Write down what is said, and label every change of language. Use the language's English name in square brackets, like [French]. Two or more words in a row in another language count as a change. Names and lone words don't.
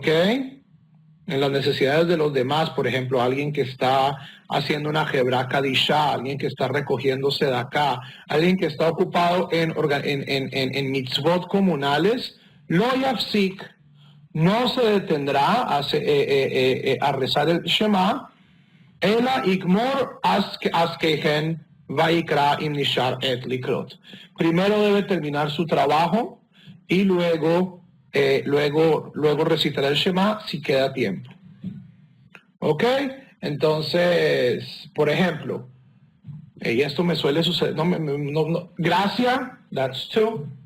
[Spanish] En las necesidades de los demás, por ejemplo, alguien que está haciendo una [Hebrew] חברה קדישא, [Spanish] alguien que está recogiéndose de acá, alguien que está ocupado en mitzvot comunales, [Hebrew] לא יפסיק, [Spanish] no se detendrá a rezar el Shema, [Hebrew] אלא יגמור עסקיהן ויקרא אם נשאר עת לקרות. [Spanish] Primero debe terminar su trabajo y luego recitará el Shema si queda tiempo. ¿Ok? Entonces, por ejemplo, y esto me suele suceder, gracia, [English] that's two.